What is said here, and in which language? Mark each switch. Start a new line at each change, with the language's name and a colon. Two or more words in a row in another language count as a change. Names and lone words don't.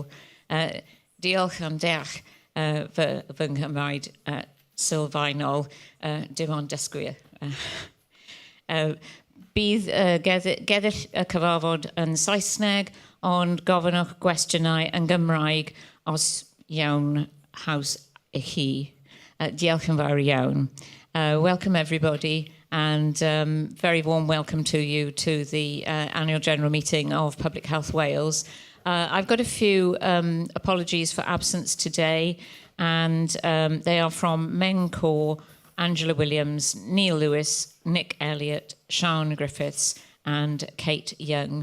Welsh: Diolch am deall fy Nghymraeg sylfaenol, dim ond dysgwyr. Bydd geddill y cyfarfod yn Saesneg, ond gofynnwch gwestiynau yn Gymraeg os iawn haws i chi. Diolch yn fawr iawn.
English: Welcome everybody, and very warm welcome to you to the annual general meeting of Public Health Wales. I've got a few apologies for absence today, and they are from Men Core, Angela Williams, Neil Lewis, Nick Elliott, Sian Griffiths, and Kate Young.